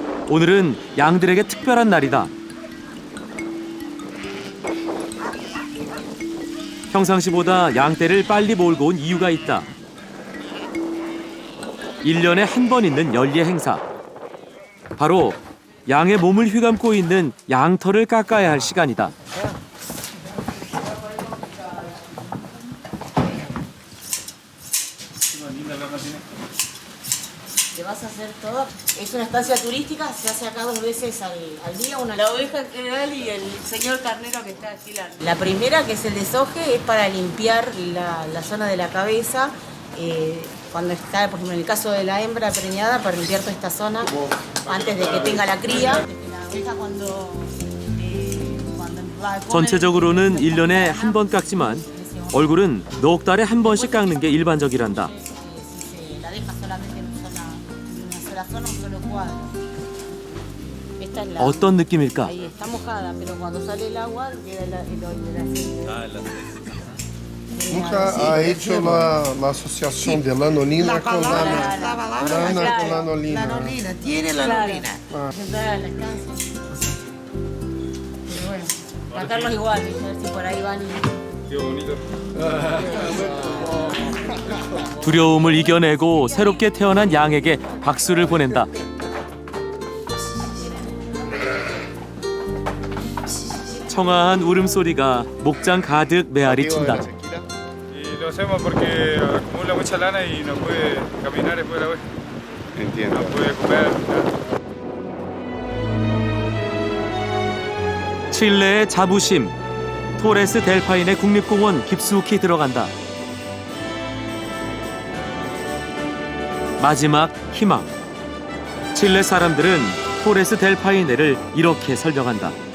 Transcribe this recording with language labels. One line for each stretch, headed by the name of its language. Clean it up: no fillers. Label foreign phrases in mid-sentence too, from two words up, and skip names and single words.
Korean: 오늘은 양들에게 특별한 날이다. 평상시보다 양떼를 빨리 몰고 온 이유가 있다. 1년에 한 번 있는 연례 행사. 바로 양의 몸을 휘감고 있는 양털을 깎아야 할 시간이다.
Spanish: ¿Te vas a hacer todo? Es una estancia turística, se hace acá 2 veces al día. La oveja en general y el señor carnero que está aquí. La primera, que es el desoje, es para limpiar la zona de la cabeza. Cuando está, por ejemplo, en el caso de la hembra preñada, para limpiar toda esta zona antes de que tenga la cría. La oveja cuando va a comer,
Korean: 전체적으로는 1년에 한 번 깎지만 얼굴은 넉 달에 한 번씩 깎는 게 일반적이란다.
Spanish: se la deja solamente en una sola zona, un solo cuadro. Esta es la,
Korean: 어떤 느낌일까?
Spanish: ahí está mojada, pero cuando sale el agua queda el aceite. Nunca ha hecho la asociación de lanolina con lana con lanolina. Lanolina, tiene lanolina. Sentada en la estancia. Pero bueno, sacarlos igual, a ver si por ahí van y... Qué bonito.
Korean: 두려움을 이겨내고 새롭게 태어난 양에게 박수를 보낸다. 청아한 울음소리가 목장 가득 메아리 친다.
Spanish: Y lo hacemos porque acumula mucha lana y no puede caminar después de la oveja. Entiendo. No puede comer.
Korean: 칠레의 자부심, 토레스 델파인의 국립공원 깊숙이 들어간다. 마지막 희망. 칠레 사람들은 토레스 델파이네를 이렇게 설명한다.